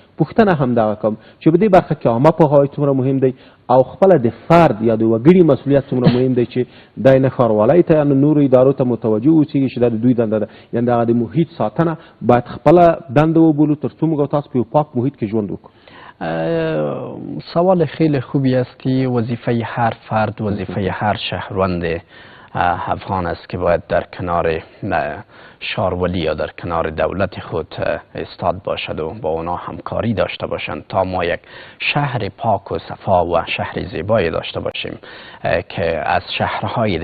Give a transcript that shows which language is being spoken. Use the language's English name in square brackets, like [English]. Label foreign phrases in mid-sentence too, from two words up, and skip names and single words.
[Pashto] پوښتنه همدغه کوم چې په دې برخه کې عامه پوهاوی څومره مهم دی او خپله د فرد یا د وګړي مسؤلیت څومره مهم دی چې دی نه ښاروالی ته یا نه نورو ادارو ته متوجه اوسېږي چې دا د دوی دنده ده. یعنې دغه د محیط ساتنه باید خپله دنده وبولو تر څو موږ تاسو په یو پاک محیط کې ژوند وکړو. [Persian] سوال خیلی خوبی است که وظیفه هر فرد، وظیفه هر شهروند افغان است که باید در کنار شارولی یا در کنار دولت خود استاد باشد و با اونا همکاری داشته باشند تا ما یک شهر پاک و صفا و شهر زیبایی داشته باشیم که از شهرهای